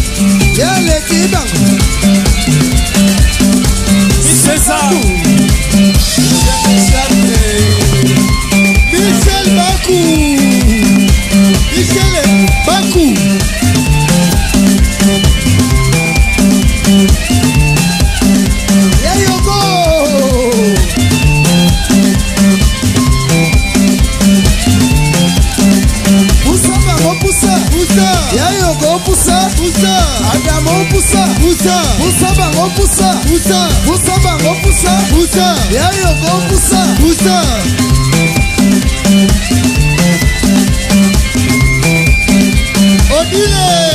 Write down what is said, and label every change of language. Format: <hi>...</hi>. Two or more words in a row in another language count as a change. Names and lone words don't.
<fr>C'est ça. Michel Bakou.</fr> <en>There you go.</en> <fr>Poussa.</fr> <en>There you go,</en> <fr>poussa. Adamo poussa.</fr> <ln>Poussa bango poussa.</ln> <en>There you go,</en> <fr>poussa. Odile.</fr>